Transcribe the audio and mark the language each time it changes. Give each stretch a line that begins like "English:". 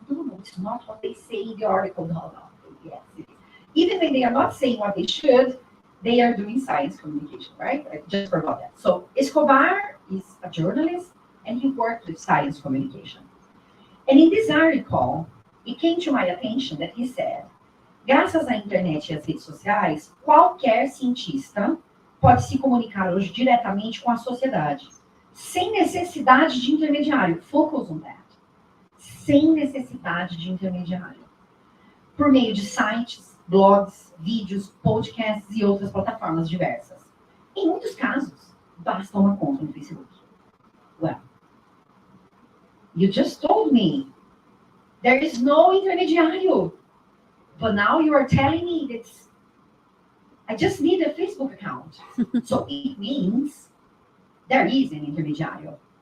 English: No, it's not what they say in the article. No. Yes, even when they are not saying what they should, they are doing science communication, right? I just forgot that. So Escobar is a journalist, and he worked with science communication. And in this article, it came to my attention that he said
Portuguese: Graças à internet e às redes sociais, qualquer cientista pode se comunicar hoje diretamente com a sociedade, sem necessidade de intermediário.
English: Focus on that.
Portuguese: Sem necessidade de intermediário. Por meio de sites, blogs, vídeos, podcasts e outras plataformas diversas. Em muitos casos, basta uma conta no Facebook.
English: Well, you just told me there is no intermediário. But now you are telling me that I just need a Facebook account. So it means there is an intermediário.